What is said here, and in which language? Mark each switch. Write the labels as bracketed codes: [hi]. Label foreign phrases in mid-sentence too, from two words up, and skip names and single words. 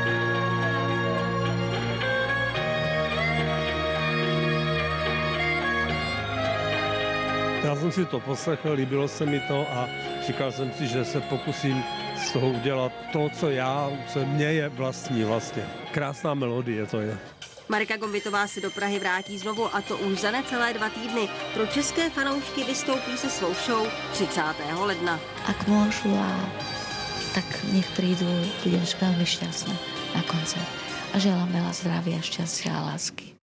[cs] Já jsem si to poslechl, líbilo se mi to a říkal jsem si, že se pokusím z toho udělat to, co mně je vlastní vlastně. Krásná melodie to je. Marika Gombitová se do Prahy vrátí znovu, a to už za necelé 2 týdny. Pro české fanoušky vystoupí se svou show 30. ledna. [sk] Ak môžu, tak nech prídu, budem veľmi šťastná na koncert. A želám veľa zdravia, šťastia a lásky.